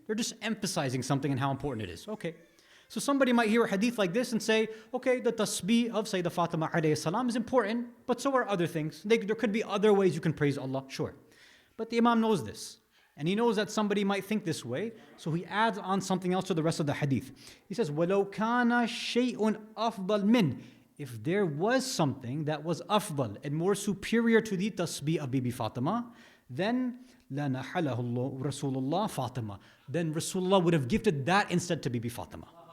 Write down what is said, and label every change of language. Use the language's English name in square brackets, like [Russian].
[English] They're just emphasizing something and how important it is. Okay. So somebody might hear a hadith like this and say, okay, the tasbih of Sayyida Fatimah alayhi salam is important, but so are other things. There could be other ways you can praise Allah, sure. But the Imam knows this. And he knows that somebody might think this way, so he adds on something else to the rest of the hadith. He says, [Arabic] وَلَوْ كَانَ شَيْءٌ أَفْضَلْ مِنْ. [English] If there was something that was afdal and more superior to the tasbih of Bibi Fatima, then لَنَحَلَهُ Rasulullah Fatima. Then Rasulullah would have gifted that instead to Bibi Fatima.